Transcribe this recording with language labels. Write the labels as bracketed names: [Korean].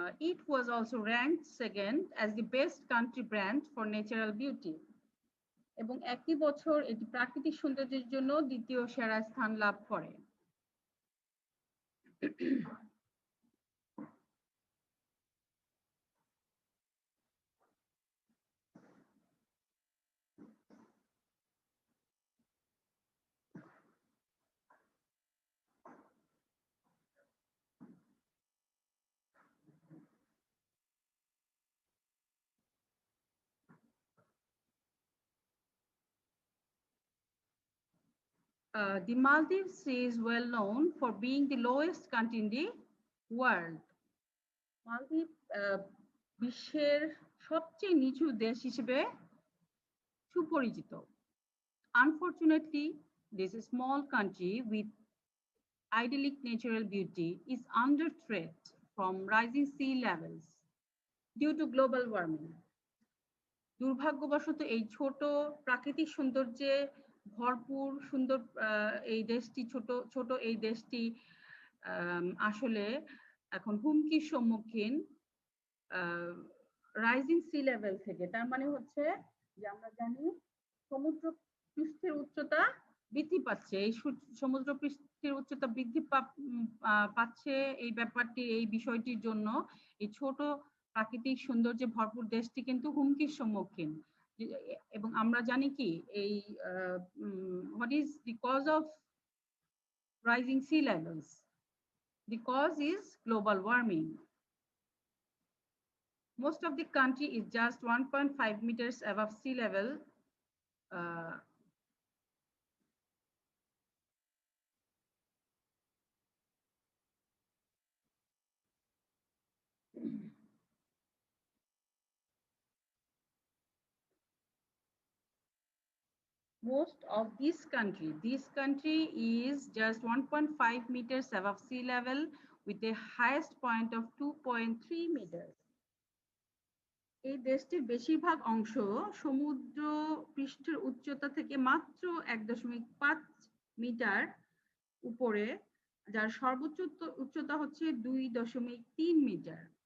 [English] It was also ranked second as the best country brand for natural beauty. [Bangla] এবং একই বছর এটি প্রাকৃতিক সৌন্দর্যের জন্য দ্বিতীয় সেরা স্থান লাভ করে। [English] The Maldives is well known for being the lowest country in the world. [Bangla] মালদ্বীপ বিশ্বের সবচেয়ে নিচু দেশ হিসেবে সুপরিচিত। [English] Unfortunately, this small country with idyllic natural beauty is under threat from rising sea levels due to global warming. [Bangla] দুর্ভাগ্যবশত এই ছোট প্রাকৃতিক সৌন্দর্যে ভরপুর সুন্দর এই দেশটি আসলে এখন হুমকির সম্মুখীন [English] rising sea level [Bangla] থেকে। তার মানে হচ্ছে যে আমরা জানি সমুদ্র পৃষ্ঠের উচ্চতা বৃদ্ধি পাচ্ছে। এই সমুদ্র পৃষ্ঠের উচ্চতা বৃদ্ধি পাচ্ছে এই বিষয়টির জন্য এই ছোট প্রাকৃতিক সৌন্দর্যে ভরপুর দেশটি কিন্তু হুমকির সম্মুখীন। এবং আমরা জানি কি এই [English] what is the cause of rising sea levels? The cause is global warming. Most of the country is just 1.5 meters above sea level. Most of this country is just 1.5 meters above sea level with a highest point of 2.3 meters. [Bangla] এই দেশটির বেশিরভাগ অংশ সমুদ্র পৃষ্ঠের উচ্চতা থেকে মাত্র 1.5 metre উপরে, যার সর্বোচ্চ উচ্চতা হচ্ছে 2.3 মিটার।